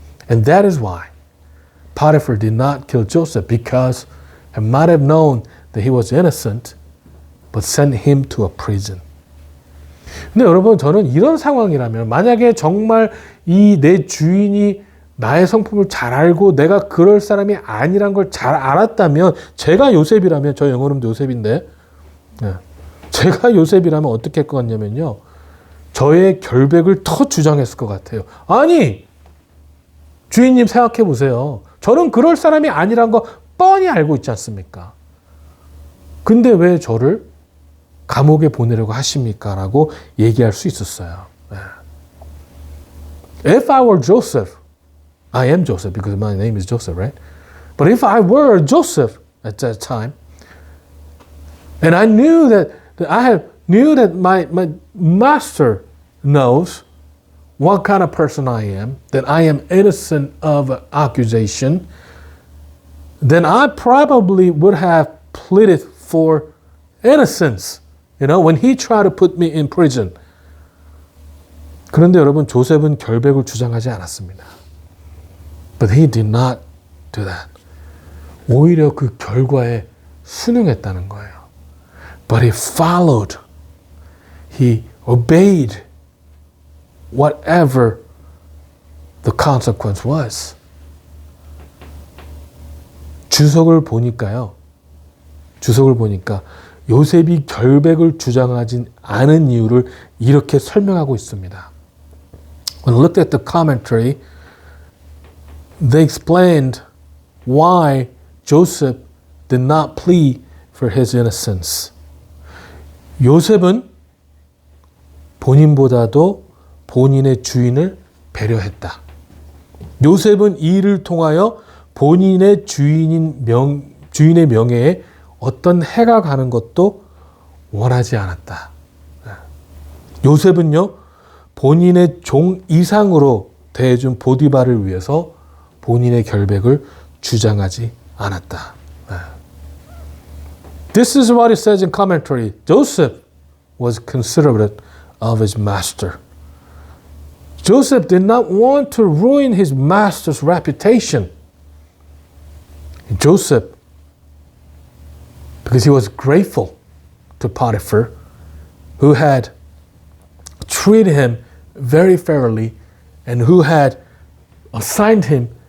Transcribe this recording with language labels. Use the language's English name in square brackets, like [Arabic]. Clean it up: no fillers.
[English] And that is why Potiphar did not kill Joseph, because he might have known that he was innocent, but sent him to a prison. [Korean] 근데 여러분, 저는 이런 상황이라면, 만약에 정말 이 내 주인이 나의 성품을 잘 알고 내가 그럴 사람이 아니란 걸 잘 알았다면, 제가 요셉이라면, 저 영어 이름도 요셉인데, 제가 요셉이라면 어떻게 할 것 같냐면요, 저의 결백을 더 주장했을 것 같아요. 아니, 주인님 생각해 보세요. 저는 그럴 사람이 아니란 거 뻔히 알고 있지 않습니까? 근데 왜 저를 감옥에 보내려고 하십니까? 라고 얘기할 수 있었어요. [English] If I were Joseph, I am Joseph because my name is Joseph, right? But if I were Joseph at that time, and I knew that my master knows what kind of person I am, that I am innocent of accusation, then I probably would have pleaded for innocence, when he tried to put me in prison. [Korean] 그런데 여러분, 조셉은 결백을 주장하지 않았습니다. [English] But he did not do that. [Korean] 오히려 그 결과에 순응했다는 거예요. [English] But he followed. He obeyed whatever the consequence was. [Korean] 주석을 보니까 요셉이 결백을 주장하지 않은 이유를 이렇게 설명하고 있습니다. [English] When I looked at the commentary, they explained why Joseph did not plead for his innocence. [Korean] 요셉은 본인보다도 본인의 주인을 배려했다. 요셉은 이 일을 통하여 본인의 주인의 명예에 어떤 해가 가는 것도 원하지 않았다. 요셉은요, 본인의 종 이상으로 대해준 보디발을 위해서 본인의 결백을 주장하지 않았다. [English] This is what it says in commentary. Joseph was considerate of his master. Joseph did not want to ruin his master's reputation. Joseph, because he was grateful to Potiphar, who had treated him very fairly and who had assigned him